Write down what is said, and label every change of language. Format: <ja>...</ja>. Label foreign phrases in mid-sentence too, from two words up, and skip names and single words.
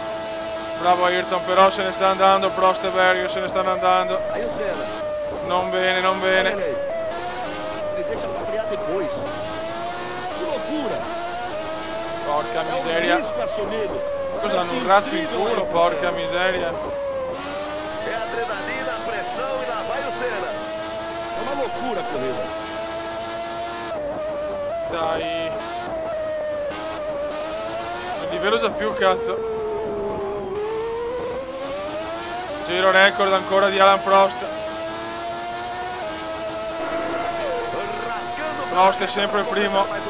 <it>Bravo Ayrton, però se ne sta andando. Prost e Berger se ne stanno andando. Non bene, non bene. Porca miseria. Cosa hanno, un razzo in culo? Porca miseria.</it> <pt>É adrenalina, pressão e lá vai o Senna. É uma loucura a corrida.</pt> <it>Dai. Il livello già più, cazzo. Giro record ancora di Alan Prost. Prost è sempre il primo.</it>